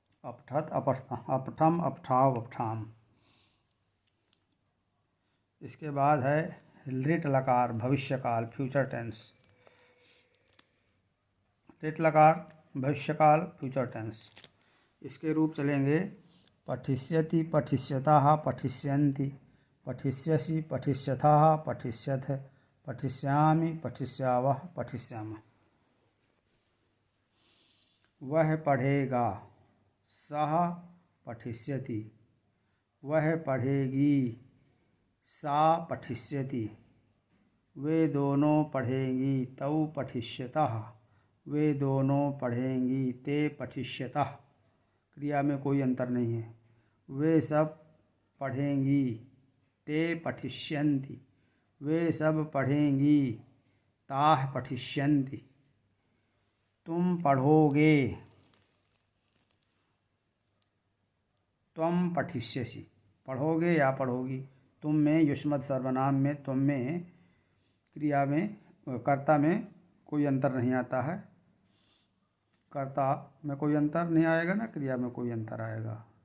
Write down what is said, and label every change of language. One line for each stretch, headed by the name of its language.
Sanskrit: अपठत अपठम अपठाव अपठाम।
Hindi: इसके बाद है लिट लकार भविष्यकाल फ्यूचर टेंस। लिट लकार भविष्यकाल फ्यूचर टेंस। इसके रूप चलेंगे।
Sanskrit: पठिष्यति पठिष्यतः पठिष्यन्ति, पठिष्यसि पठिष्यथः पठिष्यथ, पठिष्यामि पठिष्यावः पठिष्यामः।
Hindi: वह पढ़ेगा।
Sanskrit: सः पठिष्यति,
Hindi: वह पढ़ेगी।
Sanskrit: सा पठिष्यति,
Hindi: वे दोनों पढ़ेंगी।
Sanskrit: तौ पठिष्यतः,
Hindi: वे दोनों पढ़ेंगी।
Sanskrit: ते पठिष्यतः,
Hindi: क्रिया में कोई अंतर नहीं है। वे सब पढ़ेंगी।
Sanskrit: ते पठिष्यन्ति,
Hindi: वे सब पढ़ेंगी।
Sanskrit: ताः पठिष्यन्ति,
Hindi: तुम पढ़ोगे।
Sanskrit: त्वं पठिष्यसि,
Hindi: पढ़ोगे या पढ़ोगी। तुम में युष्मत् सर्वनाम में तुम में क्रिया में कर्ता में कोई अंतर नहीं आता है। कर्ता में कोई अंतर नहीं आएगा ना, क्रिया में कोई अंतर आएगा।